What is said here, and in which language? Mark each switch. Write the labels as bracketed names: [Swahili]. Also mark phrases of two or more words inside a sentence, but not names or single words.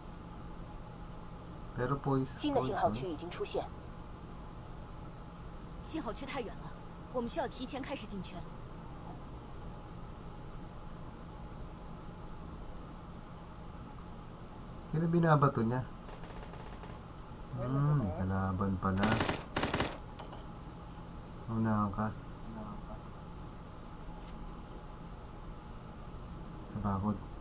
[Filipino] Pero poison. [Chinese] 新的信号区已经出现，信号区太远了，我们需要提前开始进圈。 [Filipino] Sino binabato niya? Kalaban pala. Unahan ka. Sa bakod.